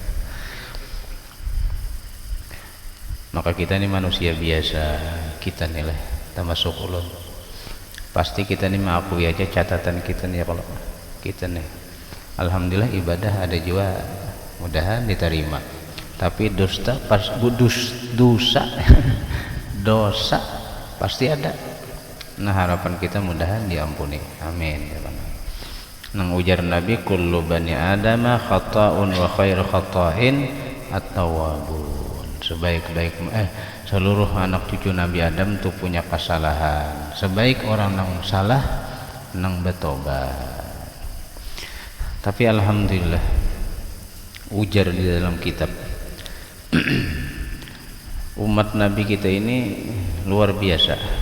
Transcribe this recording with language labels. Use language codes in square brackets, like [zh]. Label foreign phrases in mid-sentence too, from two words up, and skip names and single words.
[bjn] Maka kita ini manusia biasa, kita nih lah termasuk ulun, pasti kita ini mengakui aja catatan kita nih ya, kalau kita nih alhamdulillah ibadah ada juga mudahan diterima, tapi dosa dosa pasti ada. Nah harapan kita mudahan diampuni, [ar] آمين يا الله. [bjn] Nang ujar Nabi, [ar] كل بني آدم خطاء وخير الخطائين التوابون. [bjn] Sebaik-baik seluruh anak cucu Nabi Adam tuh punya kesalahan. Sebaik orang nang salah nang bertobat. Tapi alhamdulillah ujar di dalam kitab umat Nabi kita ini luar biasa.